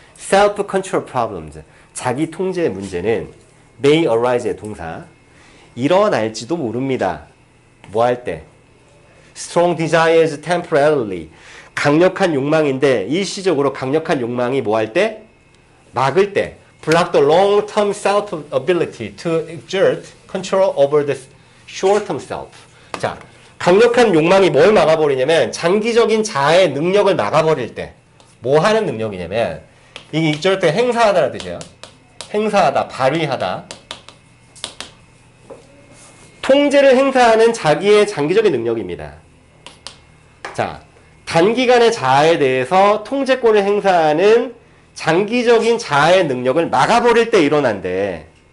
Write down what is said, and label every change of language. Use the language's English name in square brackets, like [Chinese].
[English] self-control problems, [Korean] 자기 통제 문제는 [English] may arise [Korean] 의 동사, 일어날지도 모릅니다. 뭐 할 때? [English] strong desires temporarily, [Korean] 강력한 욕망인데 일시적으로 강력한 욕망이 뭐 할 때? 막을 때. [English] block the long-term self-ability to exert control over the short-term self. [Korean] 자, 강력한 욕망이 뭘 막아버리냐면 장기적인 자아의 능력을 막아버릴 때 뭐 하는 능력이냐면 이게 exert 행사하다라는 뜻이에요. 행사하다, 발휘하다. 통제를 행사하는 자기의 장기적인 능력입니다. 자, 단기간의 자아에 대해서 통제권을 행사하는 장기적인 자아의 능력을 막아버릴 때 일어난대.